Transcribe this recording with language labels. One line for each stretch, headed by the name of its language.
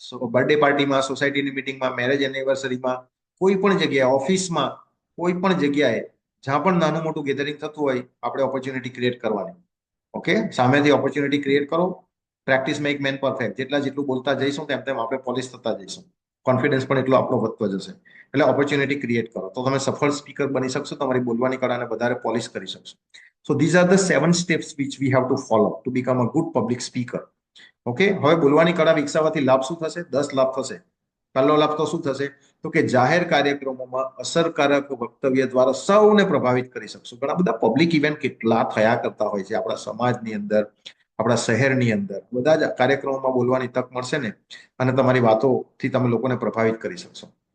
Gujarati: Birthday પાર્ટીમાં, સોસાયટીની મિટિંગમાં, મેરેજ એનિવર્સરીમાં, કોઈ પણ જગ્યાએ, ઓફિસમાં, કોઈ પણ જગ્યાએ જ્યાં પણ નાનું મોટું ગેધરિંગ થતું હોય આપણે ઓપોર્ચ્યુનિટી ક્રિએટ કરવાની. ઓકે, સામેથી ઓપોર્ચ્યુનિટી ક્રિએટ કરો.
English: Practice make man perfect.
Gujarati: જેટલું બોલતા જઈશું તેમ આપણે પોલિશ થતા જઈશું. કોન્ફિડન્સ પણ એટલો આપણો વધતો જશે. એટલે ઓપોર્ચ્યુનિટી ક્રિએટ કરો તો તમે સફળ સ્પીકર બની શકશો, તમારી બોલવાની કળાને વધારે પોલિશ કરી શકશો.
English: So these are the 7 steps which we have to follow to become a good public speaker.
Gujarati: Okay, હવે બોલવાની કળા વિકસાવવાથી લાભ શું થશે? 10 લાભ થશે. પહેલો લાભ તો શું થશે? તો કે જાહેર કાર્યક્રમોમાં અસરકારક વક્તવ્ય દ્વારા સૌને પ્રભાવિત કરી શકશું. ઘણા બધા પબ્લિક ઇવેન્ટ કેટલા થયા કરતા હોય છે આપણા સમાજની અંદર, આપણા શહેરની અંદર. બધા જ કાર્યક્રમોમાં બોલવાની તક મળશે ને અને તમારી વાતોથી તમે લોકોને પ્રભાવિત કરી શકશો.